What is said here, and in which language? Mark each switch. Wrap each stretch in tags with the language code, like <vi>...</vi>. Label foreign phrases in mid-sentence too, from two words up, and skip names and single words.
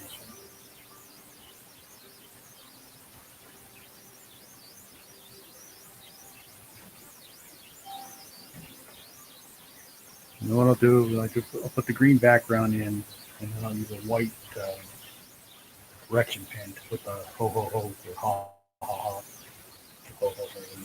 <en>And then what I'll do, like, I'll put the green background in, and then I'll use a white correction pen to put the ho ho ho or ha ha ha. Ho, ho, ho,</en>